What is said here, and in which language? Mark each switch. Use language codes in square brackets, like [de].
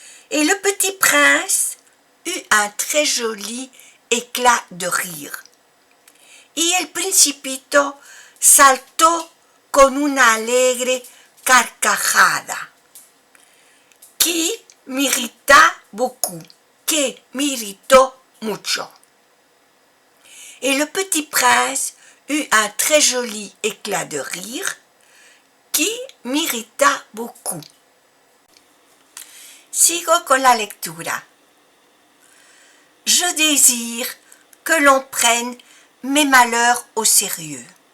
[fr] Et le petit prince eut un très joli éclat de rire. [es] Y el principito saltó con una alegre carcajada [fr] qui m'irrita beaucoup, [es] que m'irritó mucho. [fr] Et le petit prince eut un très joli éclat de rire qui m'irrita beaucoup. [es] Sigo con la lectura. [fr] Je désire que l'on prenne mes malheurs au sérieux.